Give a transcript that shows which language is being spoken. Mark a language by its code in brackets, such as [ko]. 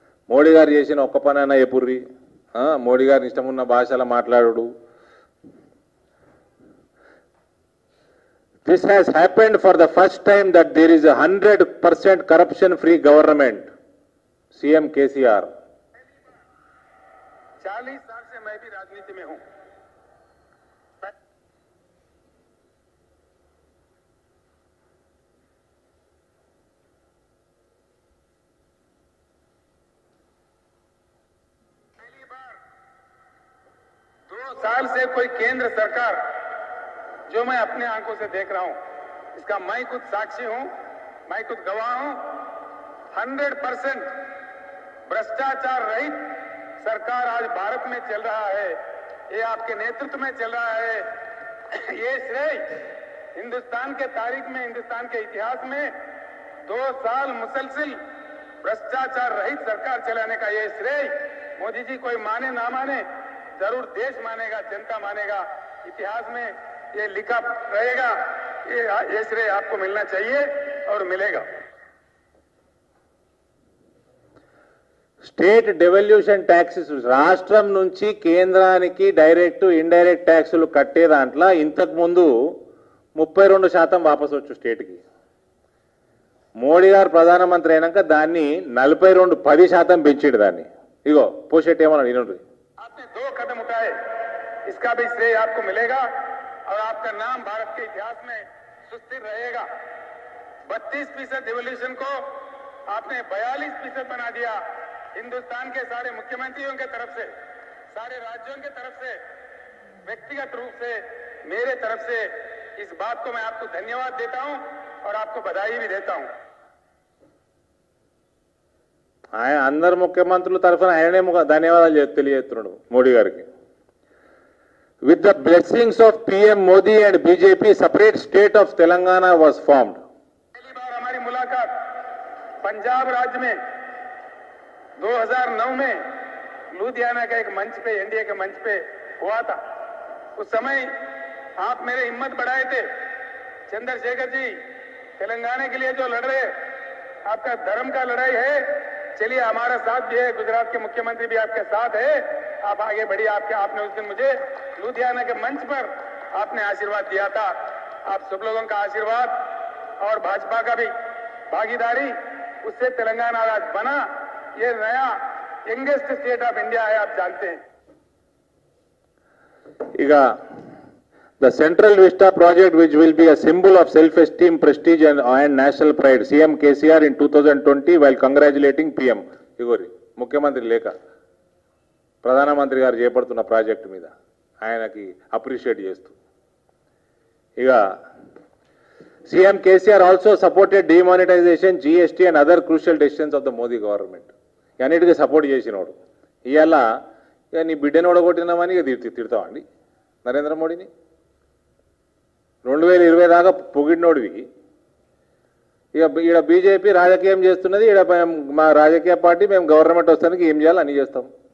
[te] మోడీ గారు చేసిన ఒక్క పనైనా ఎపుర్రి, మోడీ గారిని ఇష్టం ఉన్న భాషలో మాట్లాడు. [en] This has happened for the first time that there is a 100% corruption free government. CM KCR. [hi] 40 साल से मैं भी राजनीति में हूं। पहली बार 2 साल से कोई केंद्र सरकार जो मैं अपने आंखों से देख रहा हूं, इसका मैं खुद साक्षी हूं, मैं खुद गवाह हूं। 100% भ्रष्टाचार रहित सरकार आज भारत में चल रहा है। ये आपके नेतृत्व में चल रहा है। ये श्रेय हिंदुस्तान के तारीख में, हिंदुस्तान के इतिहास में 2 साल मुसलसिल भ्रष्टाचार रहित सरकार चलाने का ये श्रेय मोदी जी कोई माने ना माने, जरूर देश मानेगा, जनता मानेगा, इतिहास में ये लिखा रहेगा। ये श्रेय आपको मिलना चाहिए और मिलेगा। [te] స్టేట్ డెవల్యూషన్ ట్యాక్సెస్ రాష్ట్రం నుంచి కేంద్రానికి డైరెక్ట్ ఇండైరెక్ట్ ట్యాక్సులు కట్టే దాంట్లో ఇంతకు ముందు 32% వాపసు వచ్చు స్టేట్కి. మోడీ గారు ప్రధానమంత్రి అయినాక దాన్ని 10% పెంచాడు దాన్ని. ఇగో పోషెట్ ఏమన్నాడు వినండి. [hi] आपने 2 कदम उठाए, इसका भी श्रेय आपको मिलेगा और आपका नाम भारत के इतिहास में सुस्थिर रहेगा। 32% डिवोल्यूशन को आपने 42% बना दिया। हिंदुस्तान के सारे मुख्यमंत्रियों के तरफ से, सारे राज्यों के तरफ से, व्यक्तिगत रूप से, मेरे तरफ से इस बात को मैं आपको धन्यवाद देता हूं और आपको बधाई भी देता हूं। [te] ఆయన అందరు ముఖ్యమంత్రుల తరఫున ఆయనే ధన్యవాదాలు తెలియజేస్తున్నాడు మోడీ గారికి. [en] With the blessings of PM Modi and BJP separate state of Telangana was formed. [hi] पहली बार हमारी मुलाकात पंजाब राज्य में 2009 में लुधियाना के एक मंच पे, एनडीए के मंच पे हुआ था। उस समय आप मेरे हिम्मत बढ़ाए थे। चंद्रशेखर जी तेलंगाना के लिए जो लड़ रहे, आपका धर्म का लड़ाई है, चलिए हमारा साथ भी है, गुजरात के मुख्यमंत्री भी आपके साथ है, आप आगे बढ़िए। आपने उस दिन मुझे लुधियाना के मंच पर आपने आशीर्वाद दिया था। आप सब लोगों का आशीर्वाद और भाजपा का भी भागीदारी, उससे तेलंगाना आज बना। ये नया [en] youngest state of India [hi] है, आप जानते हैं। [en] ఇక the Central Vista project, which will be a symbol of self-esteem, prestige and national pride, CM KCR in 2020 while congratulating PM. [te] ఇగోరి ముఖ్యమంత్రి లేఖ ప్రధానమంత్రి గారు చేపడుతున్న ప్రాజెక్టు మీద ఆయనకి అప్రిషియేట్ చేస్తూ. [en] ఇక CM KCR also supported demonetization, GST and other crucial decisions of the Modi government. [te] అన్నిటికీ సపోర్ట్ చేసినోడు. ఇవాళ ఇక నీ బిడ్డను ఓడగొట్టినామని ఇక తిడతామండి నరేంద్ర మోడీని. 2020 దాకా పొగిడినోడివి. ఇక ఈడ బీజేపీ రాజకీయం చేస్తున్నది. ఈడ మా రాజకీయ పార్టీ మేము గవర్నమెంట్ వస్తానికి ఏం చేయాలి అన్నీ చేస్తాం.